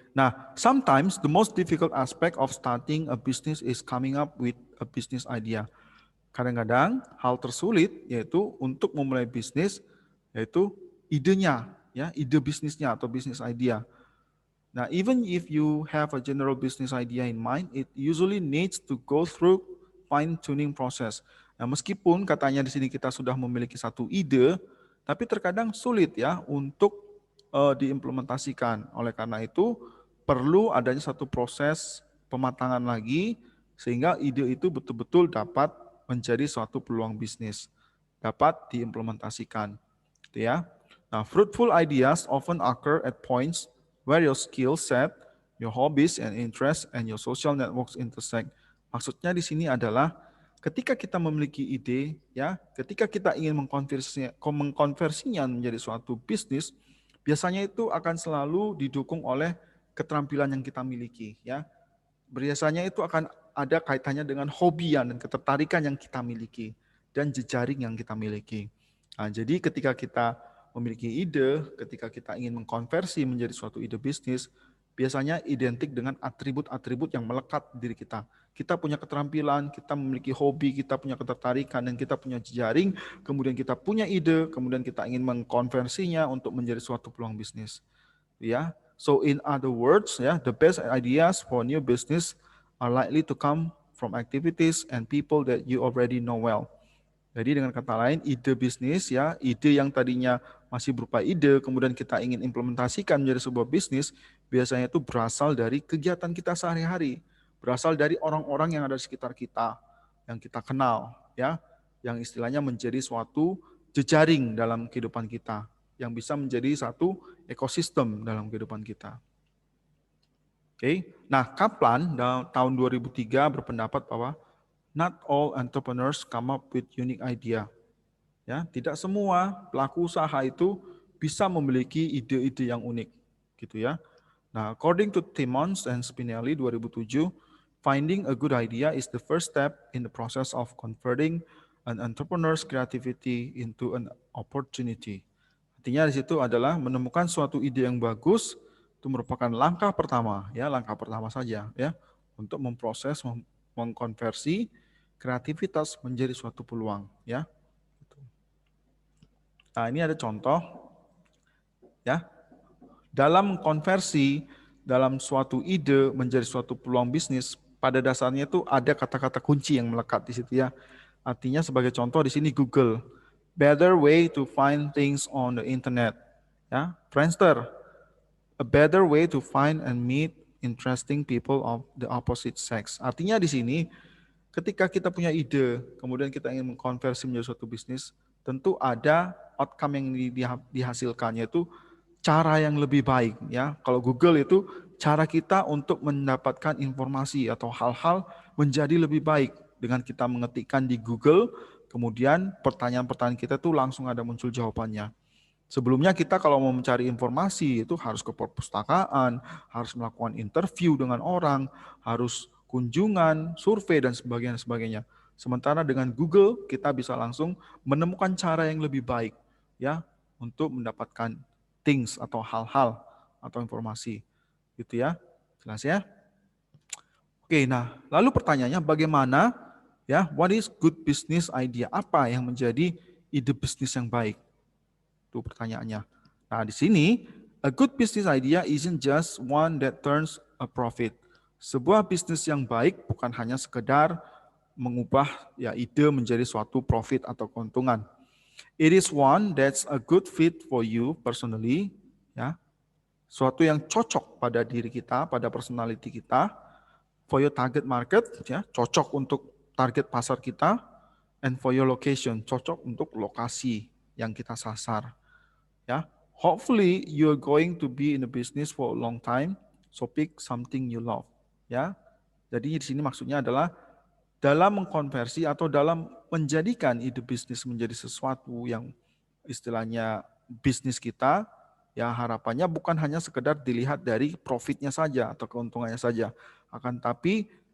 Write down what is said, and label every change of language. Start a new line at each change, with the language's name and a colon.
English: Nah, sometimes the most difficult aspect of starting a business is coming up with a business idea.
Indonesian: Kadang-kadang hal tersulit yaitu untuk memulai bisnis yaitu idenya, ya, ide bisnisnya atau business idea.
English: Now, even if you have a general business idea in mind, it usually needs to go through fine-tuning process.
Indonesian: Nah, meskipun katanya di sini kita sudah memiliki satu ide, tapi terkadang sulit ya untuk diimplementasikan. Oleh karena itu, perlu adanya satu proses pematangan lagi sehingga ide itu betul-betul dapat menjadi suatu peluang bisnis, dapat diimplementasikan. Gitu ya.
English: Nah, fruitful ideas often occur at points where your skill set, your hobbies and interests, and your social networks intersect.
Indonesian: Maksudnya di sini adalah ketika kita memiliki ide, ya, ketika kita ingin mengkonversinya menjadi suatu bisnis, biasanya itu akan selalu didukung oleh keterampilan yang kita miliki, ya. Biasanya itu akan ada kaitannya dengan hobi dan ketertarikan yang kita miliki dan jejaring yang kita miliki. Nah, jadi ketika kita memiliki ide, ketika kita ingin mengkonversi menjadi suatu ide bisnis, biasanya identik dengan atribut-atribut yang melekat di diri kita. Kita punya keterampilan, kita memiliki hobi, kita punya ketertarikan, dan kita punya jejaring, kemudian kita punya ide, kemudian kita ingin mengkonversinya untuk menjadi suatu peluang bisnis.
English: Ya, so in other words, ya, the best ideas for new business are likely to come from activities and people that you already know well.
Indonesian: Jadi dengan kata lain, ide bisnis ya, ide yang tadinya masih berupa ide, kemudian kita ingin implementasikan menjadi sebuah bisnis, biasanya itu berasal dari kegiatan kita sehari-hari, berasal dari orang-orang yang ada di sekitar kita, yang kita kenal, ya, yang istilahnya menjadi suatu jejaring dalam kehidupan kita, yang bisa menjadi satu ekosistem dalam kehidupan kita. Oke, nah Kaplan tahun 2003 berpendapat bahwa
English: not all entrepreneurs come up with unique idea.
Indonesian: Ya, tidak semua pelaku usaha itu bisa memiliki ide-ide yang unik, gitu ya.
English: Nah, according to Timmons and Spinelli 2007, finding a good idea is the first step in the process of converting an entrepreneur's creativity into an opportunity.
Indonesian: Artinya di situ adalah menemukan suatu ide yang bagus itu merupakan langkah pertama, ya, langkah pertama saja, ya, untuk memproses, mengkonversi kreativitas menjadi suatu peluang, ya. Nah, ini ada contoh, ya. Dalam konversi dalam suatu ide menjadi suatu peluang bisnis, pada dasarnya itu ada kata-kata kunci yang melekat di situ, ya. Artinya sebagai contoh di sini Google,
English: better way to find things on the internet,
Indonesian: ya.
English: Friendster, a better way to find and meet interesting people of the opposite sex.
Indonesian: Artinya di sini ketika kita punya ide, kemudian kita ingin mengkonversi menjadi suatu bisnis, tentu ada outcome yang dihasilkannya itu cara yang lebih baik, ya. Kalau Google itu cara kita untuk mendapatkan informasi atau hal-hal menjadi lebih baik dengan kita mengetikkan di Google, kemudian pertanyaan-pertanyaan kita tuh langsung ada muncul jawabannya. Sebelumnya kita kalau mau mencari informasi itu harus ke perpustakaan, harus melakukan interview dengan orang, harus kunjungan, survei dan sebagainya. Sementara dengan Google kita bisa langsung menemukan cara yang lebih baik ya untuk mendapatkan things atau hal-hal atau informasi. Gitu ya. Jelas ya? Oke, nah lalu pertanyaannya bagaimana ya,
English: what is good business idea?
Indonesian: Apa yang menjadi ide bisnis yang baik? Itu pertanyaannya.
English: Nah,
Indonesian: di sini
English: a good business idea isn't just one that turns a profit.
Indonesian: Sebuah bisnis yang baik bukan hanya sekedar mengubah ya ide menjadi suatu profit atau keuntungan.
English: It is one that's a good fit for you personally, ya.
Indonesian: Suatu yang cocok pada diri kita, pada personality kita,
English: for your target market,
Indonesian: ya, cocok untuk target pasar kita,
English: and for your location,
Indonesian: cocok untuk lokasi yang kita sasar.
English: Ya, hopefully you're going to be in the business for a long time, so pick something you love.
Indonesian: Ya, jadi di sini maksudnya adalah dalam mengkonversi atau dalam menjadikan ide bisnis menjadi sesuatu yang istilahnya bisnis kita, ya harapannya bukan hanya sekedar dilihat dari profitnya saja atau keuntungannya saja, akan tapi